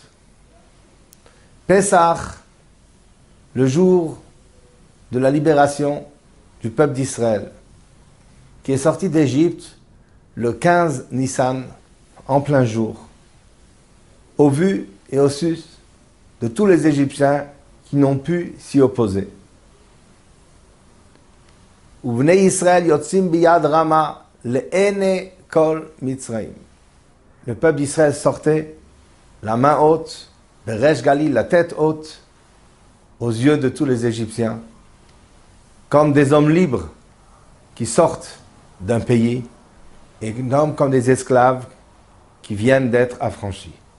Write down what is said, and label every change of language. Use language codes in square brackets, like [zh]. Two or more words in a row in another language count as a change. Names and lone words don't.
[fr] Pesach, le jour de la libération du peuple d'Israël, qui est sorti d'Égypte le 15 Nissan, en plein jour, au vu et au su de tous les Égyptiens qui n'ont pu s'y opposer. [he] ובני ישראל יוצאים ביד רמה לעיני כל מצרים. [fr] Le peuple d'Israël sortait la main haute, le [he] ראש גלי, [fr] la tête haute, aux yeux de tous les Égyptiens, comme des hommes libres qui sortent d'un pays, et non comme des esclaves qui viennent d'être affranchis.